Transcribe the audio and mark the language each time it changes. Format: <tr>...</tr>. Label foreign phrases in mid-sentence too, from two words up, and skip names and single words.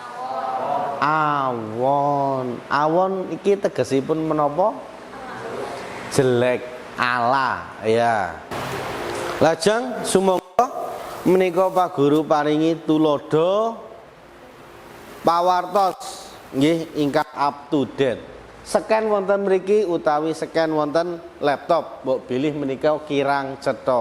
<jv>Awon iki tegesipun menapa? Jelek ala ya. Lajeng sumangga menika Pak Guru paringi tulodo pawartos nggih ingkang</jv> <en>up to date.</en> <jv>Scan wonten mriki utawi scan wonten laptop, mbok bilih menika kirang cetha.</jv>